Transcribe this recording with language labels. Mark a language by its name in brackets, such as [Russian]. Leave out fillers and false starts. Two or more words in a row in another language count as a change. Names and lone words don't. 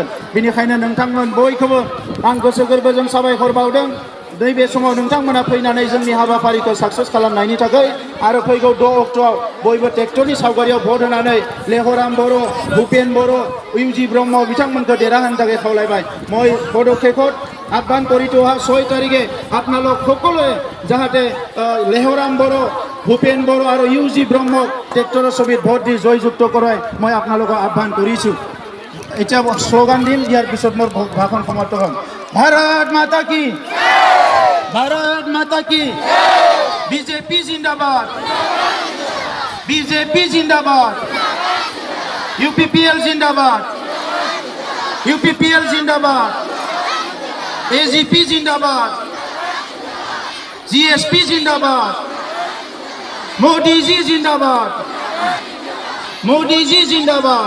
[Bodo] बेनिखायनो नोंथांमोन बयखौबो आं गोसो गोरबोजों साबायखर बावदों। नैबे समाव नोंथांमोना फैनानै जोंनि हाबाफारिखौ साक्सेस खालामनायनि थाखाय, आरो फैगौ 6 अक्ट'आव बयबो ट्रेक्टरनि सावगारियाव भट होनानै लेहराम बर', भुपेन बर', इउजि ब्रह्म बिथांमोनखौ देरहाहोनो थाखाय खावलायबाय। मैं बड' खैफोद [Assamese] আহ্বান কৰি থোৱা 6 তাৰিখে আপোনালোক সকলোৱে যাহাতে লেহৰাম বড়ো, ভূপেন বড়ো আৰু ইউজি ব্ৰহ্মক ট্ৰেক্টৰৰ ছবিত ভোট দি জয়যুক্ত কৰাই মই আপোনালোকক আহ্বান কৰিছোঁ। এতিয়া শ্লোগান দিম, ইয়াৰ পিছত মোৰ ভাষণ সমাপ্ত হ'ম। [Hindi] भारत माता की, भारत माता की, [Assamese] বিজেপি জিন্দাবাদ, বিজেপি জিন্দাবাদ, UPPL জিন্দাবাদ, UPPL জিন্দাবাদ, AGP জিন্দাবাদ, GSP জিন্দাবাদ, মোদীজি জিন্দাবাদ, মোদীজি জিন্দাবাদ।